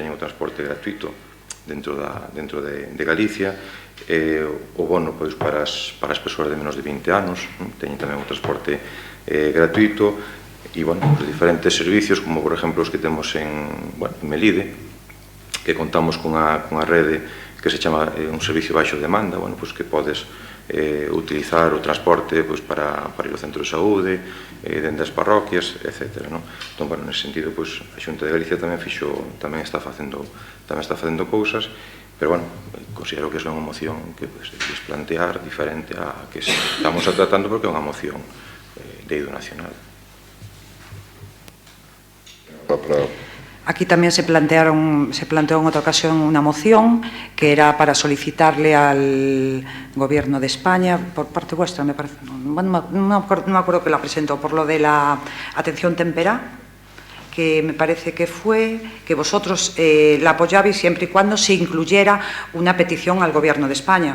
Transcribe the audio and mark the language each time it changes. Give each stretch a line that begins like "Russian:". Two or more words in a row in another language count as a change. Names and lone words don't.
Galician: teñen o transporte gratuito dentro de Galicia, o bono para as persoas de menos de 20 anos, teñen tamén o transporte gratuito, e os diferentes servicios, como por exemplo os que temos en Melide, que contamos cunha rede que se chama un servicio baixo demanda, que podes utilizar o transporte para ir ao centro de saúde, dende as parroquias, etc. Entón, nese sentido, a Xunta de Galicia tamén está facendo cousas, pero, considero que é unha moción que debes plantear diferente a que estamos tratando, porque é unha moción de eido nacional.
Spanish: Aquí también se planteó en otra ocasión una moción que era para solicitarle al Gobierno de España, por parte vuestra, me parece, no me acuerdo que la presentó, por lo de la
Galician: atención temperá,
Spanish: que me parece que fue que vosotros la apoyabais siempre y cuando se incluyera una petición al Gobierno de España.